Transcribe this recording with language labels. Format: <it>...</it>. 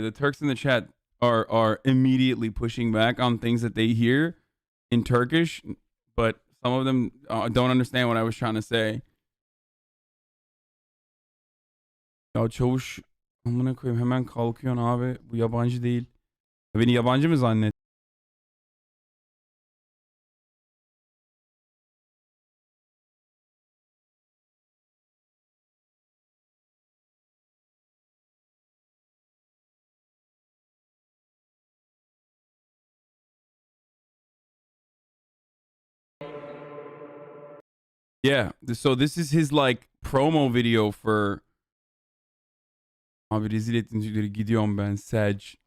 <en>The Turks in the chat are immediately pushing back on things that they hear in Turkish, but some of them don't understand what I was trying to say.</en> <tr>Ya çavuş, amına koyayım, hemen kalkıyorsun abi. Bu yabancı değil. Beni yabancı mı zannet?</tr> <en>Yeah, so this is his like promo video for...</en> <tr>Abi rezil ettin çocukları, gidiyorum ben, Sag.</tr>